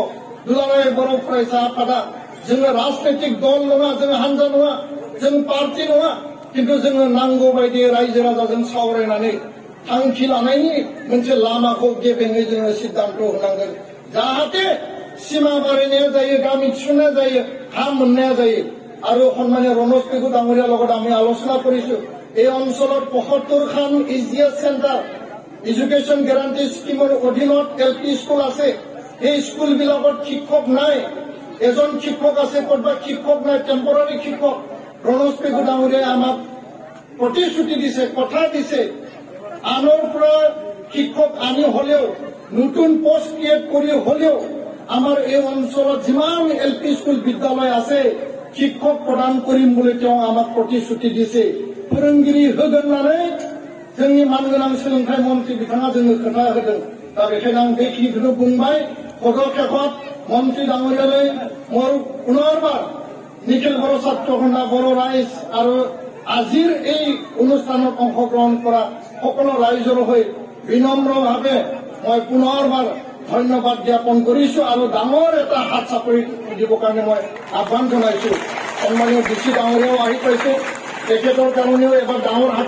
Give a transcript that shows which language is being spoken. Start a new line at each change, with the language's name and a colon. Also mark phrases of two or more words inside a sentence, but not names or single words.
Bodo: दुलाराय बर' फरायसा आफादा जोङो राजनैतिक दल नङा जोङो हानजा नङा जों पार्टी नङा किन्तु जोङो नांगौ बायदि रायजो राजाजों सावरायनानै थांखि लानायनि मोनसे लामाखौ गेबेङै जोङो सिद्धान्त होनांगोन जाहाथे सीमा बारायनाया जायो गामि थिसननाया जायो हा मोननाया जायो
Assamese: আৰু সন্মানীয় ৰমেশ পেগু ডাঙৰীয়াৰ লগত আমি আলোচনা কৰিছো এই অঞ্চলত ৭৫ খান ইজিএছ চেণ্টাৰ
English: education guarantee scheme
Assamese: অধীনত এলপি স্কুল আছে এই স্কুলবিলাকত শিক্ষক নাই এজন শিক্ষক আছে ক'ৰবাত শিক্ষক নাই টেম্পৰাৰী শিক্ষক ৰমেশ পেগু ডাঙৰীয়াই আমাক প্ৰতিশ্ৰুতি দিছে কথা দিছে আনৰ পৰা শিক্ষক আনি হলেও নতুন
English: post create
Assamese: কৰি হলেও আমাৰ এই অঞ্চলত যিমান এলপি স্কুল বিদ্যালয় আছে শিক্ষক প্ৰদান কৰিম বুলি তেওঁ আমাক প্ৰতিশ্ৰুতি দিছে
Bodo: फोरोंगिरि होगोन होननानै जोंनि मानगोनां सोलोंथाइ मन्त्रि बिथाङा जोंनो खोथा होदों दा बेखायनो आं बेखिनिखौनो बुंबाय
Assamese: পদক্ষেপত মন্ত্ৰী डाঙৰীয়ালৈ মোৰ পুনৰবাৰ নিখিল বড়ো ছাত্ৰ সন্থা বড়ো ৰাইজ আৰু আজিৰ এই অনুষ্ঠানত অংশগ্ৰহণ কৰা সকলো ৰাইজৰ হৈ বিনম্ৰভাৱে মই পুনৰবাৰ ধন্যবাদ জ্ঞাপন কৰিছো আৰু ডাঙৰ এটা হাত চাপৰি দিবৰ কাৰণে মই আহ্বান জনাইছো সন্মানীয় ডিচি ডাঙৰীয়াও আহি পাইছে তেখেতৰ কাৰণেও এবাৰ ডাঙৰ হাত